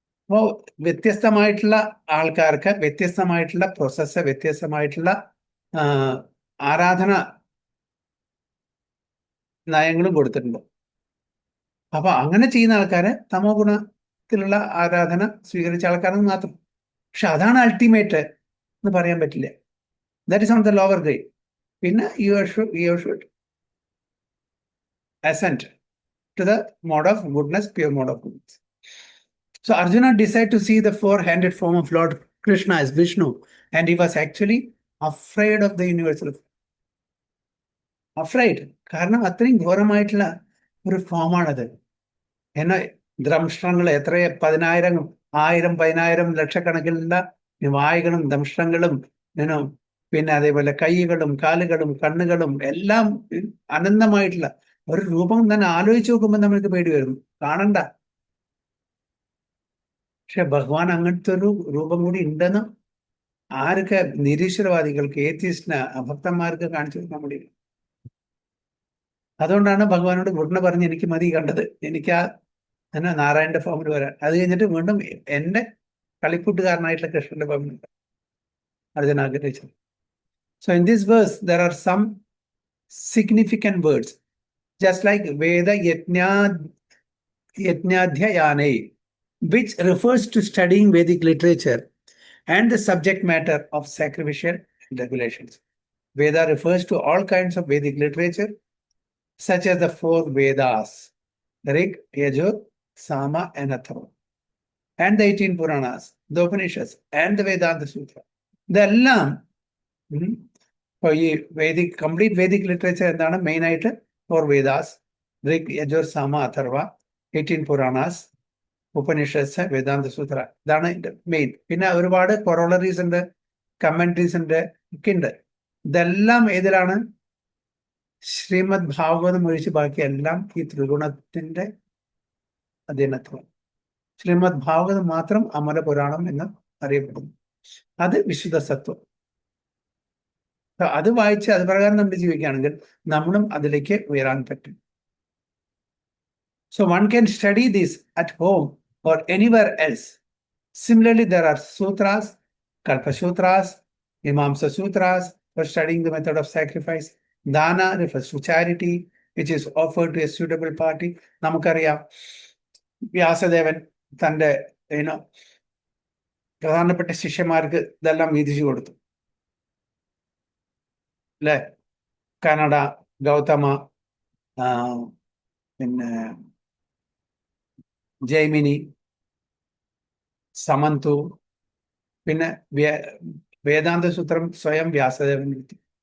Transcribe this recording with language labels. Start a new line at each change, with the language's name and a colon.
Malayalam: അപ്പോൾ വ്യത്യസ്തമായിട്ടുള്ള ആൾക്കാർക്ക് വ്യത്യസ്തമായിട്ടുള്ള പ്രോസസ്സ്, വ്യത്യസ്തമായിട്ടുള്ള ആരാധന നയങ്ങളും കൊടുത്തിട്ടുണ്ട്. അപ്പൊ അങ്ങനെ ചെയ്യുന്ന ആൾക്കാര് തമോ ഗുണത്തിലുള്ള ആരാധന സ്വീകരിച്ച ആൾക്കാരെന്ന് മാത്രം. പക്ഷെ അതാണ് അൾട്ടിമേറ്റ് എന്ന് പറയാൻ പറ്റില്ല.
English: That is on the lower grade. പിന്നെ you should ascend to the mode of goodness, pure mode of goodness. So Arjuna decided to see the four-handed form of Lord Krishna as Vishnu, and he was actually afraid of the universal. Afraid.
Malayalam: കാരണം അത്രയും ഘോരമായിട്ടുള്ള ഒരു ഫോമാണത്. എന്നാൽ ദംഷ്ട്രങ്ങൾ എത്ര 10,000, 1000, 10,000 ലക്ഷക്കണക്കിലുള്ള വായുകളും ദംഷ്ട്രങ്ങളും, പിന്നെ അതേപോലെ കൈകളും കാലുകളും കണ്ണുകളും എല്ലാം അനന്തമായിട്ടുള്ള ഒരു രൂപം തന്നെ ആലോചിച്ച് നോക്കുമ്പോൾ നമ്മൾക്ക് പേടി വരും. കാണണ്ട. പക്ഷെ ഭഗവാൻ അങ്ങനത്തെ ഒരു രൂപം കൂടി ഉണ്ടെന്ന് ആർക്ക് നിരീശ്വരവാദികൾക്ക്, ഏത്യസ്റ്റിന്, അഭക്തന്മാർക്ക് കാണിച്ചു കൊടുക്കാൻ
Tamil: முடியும்.
Malayalam: അതുകൊണ്ടാണ് ഭഗവാനോട് ഉടനെ പറഞ്ഞ് എനിക്ക് മതി കണ്ടത്, എനിക്ക് ആ എന്നാ നാരായണന്റെ ഫോമിൽ വരാൻ. അത് കഴിഞ്ഞിട്ട് വീണ്ടും എന്റെ കളിക്കൂട്ടുകാരനായിട്ടുള്ള കൃഷ്ണന്റെ ഫോമിൽ അർജുന ആഗ്രഹിച്ചത്.
English: So in this verse there are some significant words, just like Veda Yajnadhyayane, which refers to studying Vedic literature and the subject matter of sacrificial regulations. Veda refers to all kinds of Vedic literature, such as the 4 Vedas, Rig, Yajur, Sama, and Atharva, and the 18 Puranas, the Upanishads, and the Vedanta Sutra.
Malayalam: ഇതെല്ലാം ഇപ്പോൾ ഈ complete Vedic literature എന്താണ്? Main ആയിട്ട് 4 വേദാസ്, ഋഗ്, യജുർ, സാമ, അഥർവ, 18 പുരാണാസ്, ഉപനിഷത്സ്, വേദാന്ത സൂത്ര. ഇതാണ് main. പിന്നെ ഒരുപാട് കൊറോളറീസ് ഉണ്ട്, commentaries ഉണ്ട്, ഒക്കെ ഉണ്ട്. ഇതെല്ലാം ഏതിലാണ്? ശ്രീമദ് ഭാഗവതം ഒഴിച്ച് ബാക്കി എല്ലാം ഈ ത്രിഗുണത്തിന്റെ അധീനത്വം. ശ്രീമദ് ഭാഗവതം മാത്രം അമല പുരാണം എന്ന് അറിയപ്പെടുന്നു. അത് വിശുദ്ധ സത്വം. അത് വായിച്ച് അത് പ്രകാരം നമ്മൾ ജീവിക്കുകയാണെങ്കിൽ നമ്മളും അതിലേക്ക് ഉയരാൻ പറ്റും.
English: So one can study this at home or anywhere else. Similarly, there are sutras, Kalpa Sutras, Mimamsa Sutras for studying the method of sacrifice. Dana refers to charity, which is offered to a suitable party.
Malayalam: നമുക്കറിയാം വ്യാസദേവൻ തൻ്റെ പ്രധാനപ്പെട്ട ശിഷ്യന്മാർക്ക് ഇതെല്ലാം വീതിച്ചു കൊടുത്തു അല്ലേ? കനഡ, ഗൗതമ, പിന്നെ ജൈമിനി, സമന്തു, പിന്നെ വേദാന്ത സൂത്രം സ്വയം വ്യാസദേവൻ എഴുതി.